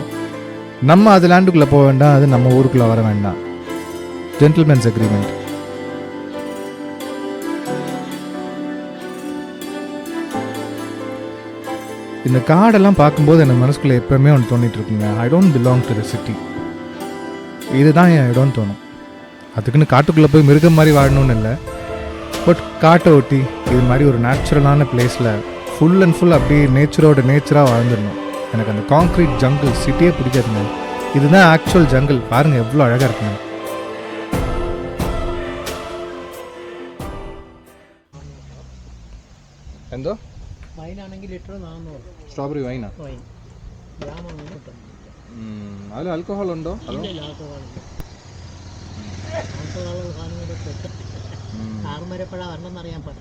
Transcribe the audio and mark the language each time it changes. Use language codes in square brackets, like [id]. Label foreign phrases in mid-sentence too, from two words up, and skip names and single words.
[ta] நம்ம அது லேண்டுக்குள்ளே போக வேண்டாம், அது நம்ம ஊருக்குள்ளே வர வேண்டாம். [en] gentlemen's agreement. [ta] இந்த காடெல்லாம் பார்க்கும்போது எனக்கு மனசுக்குள்ளே எப்போவுமே ஒன்று தோண்டிட்டு இருக்குங்க, [en] I don't belong to the city. [ta] இதுதான் என் இடம்னு தோணும். அதுக்குன்னு காட்டுக்குள்ளே போய் மிருகம் மாதிரி வாழணும்னு இல்லை, பட் காட்டை ஒட்டி இது மாதிரி ஒரு [en] naturalaana placeil full and full [ta] அப்படியே நேச்சரோட நேச்சராக வாழ்ந்துடணும். எனக்கு அந்த [en] concrete jungle cityae [ta] பிடிக்காதுங்க. இதுதான் [en] actual jungle. [ta] பாருங்கள் எவ்வளோ அழகாக இருக்குங்க. [ml] എന്തോ വൈനാണെങ്കിൽ ലിറ്റർ 400. സ്ട്രോബെറി വൈനാ? [en] wine jamaanu [ml] കിട്ടും. അതിൽ ആൽക്കഹോൾ ഉണ്ടോ? അതോ ആറുമരപ്പഴ വരണമെന്നറിയാൻ പാടില്ല.